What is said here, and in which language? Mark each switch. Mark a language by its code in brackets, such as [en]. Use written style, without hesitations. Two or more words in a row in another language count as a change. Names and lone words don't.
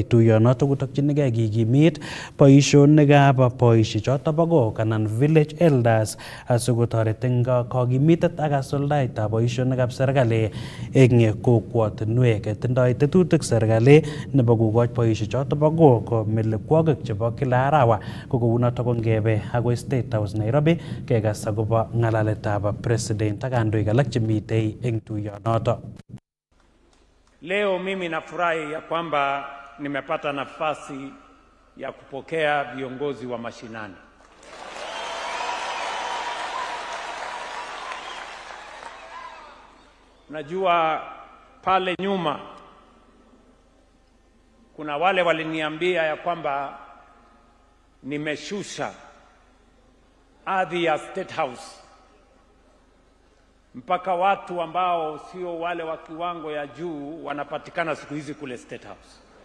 [kln] Tuyonoto kotokchinigei kikimit boisionikab boisiechoto bo kok anan [en] village elders [kln] asikotoret eng kokimitet ak kasuldaetab boisionikab serikali eng kokwotinwek. Tindoi tetutik serikali nebo kokoch boisiechoto bo kok melekwokik chebo kila arawa. Ko kounoto ko ngebe agoi State House Nairobi kekas akobo ng'alaletab president ak kandoik alak chemitei eng tuyonoto. [sw] Leo mimi nafurahi ya kwamba nimepata nafasi ya kupokea viongozi wa mashinani. Najua pale nyuma kuna wale waliniambia ya kwamba nimeshusha hadhi ya State House mpaka watu ambao sio wale wa kiwango ya juu wanapatikana siku hizi kule State House.